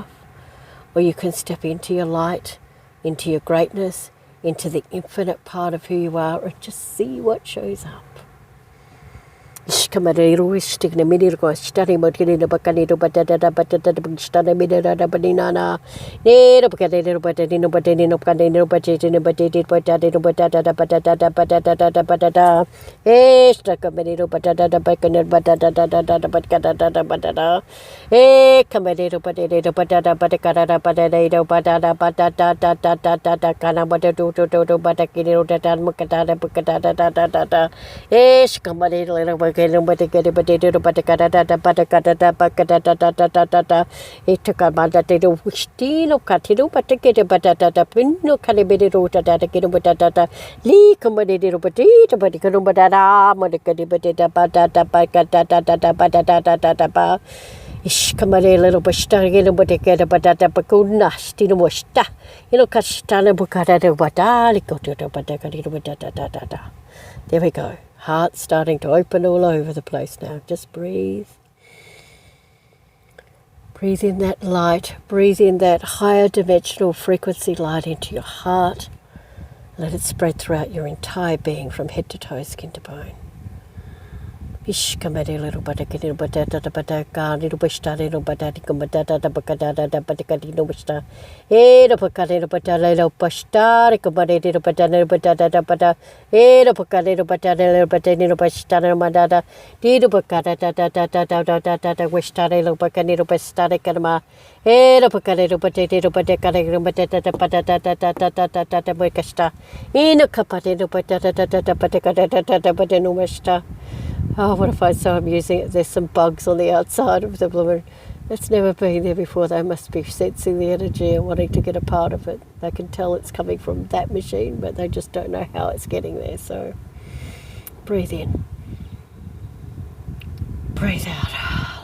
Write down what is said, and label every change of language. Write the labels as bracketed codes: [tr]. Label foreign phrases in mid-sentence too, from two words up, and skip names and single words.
[en] Or you can step into your light, into your greatness, into the infinite part of who you are, and just see what shows up. Ishkamadero is sticking a minute go studying about getting the Bacanito Batata Batata study minute at a banana. Neither Bacadino Batadino Batadino Canino Batadino Batadino Batadino Batata Batata Batata Batata. Eh, stuck a minute Batata Bacanet Batata Batata Batata. Eh, Camadero Batadino Batata Batacata Batadino Batata Batata Canabata Toto Batacino Tatan Mucatata Bucatata. Yes, Camadero little Bacano Batacata Potato Batacata Batacata Batacata. It took a Batata Wistino Catino Batacata Batata Pino Calibero Tatacino Batata Lee Camadero Potato Batacano Batata Modicati Batata Batata Batata Batata Ish Camare little Basta, Batacata Batata Pacuna, Stino Wasta, Castana Bucata Batalico to Batacati Batata. There we go. Heart starting to open all over the place now. Just breathe. Breathe in that light. Breathe in that higher dimensional frequency light into your heart. Let it spread throughout your entire being from head to toe, skin to bone. Ish kamade little bataki batata bataka little basta little batati batata batata bataka no basta. The pacade batata little basta, combatted little batata batata bata. The pacade batata little batano basta madata. Did the pacata tata westa little bacanito basta canama. The pacade potato batata batata bacasta. In a capatino batata batata batano basta. Oh, what if I saw I'm using it? There's some bugs on the outside of the balloon. That's never been there before. They must be sensing the energy and wanting to get a part of it. They can tell it's coming from that machine, but they just don't know how it's getting there. So breathe in. Breathe out.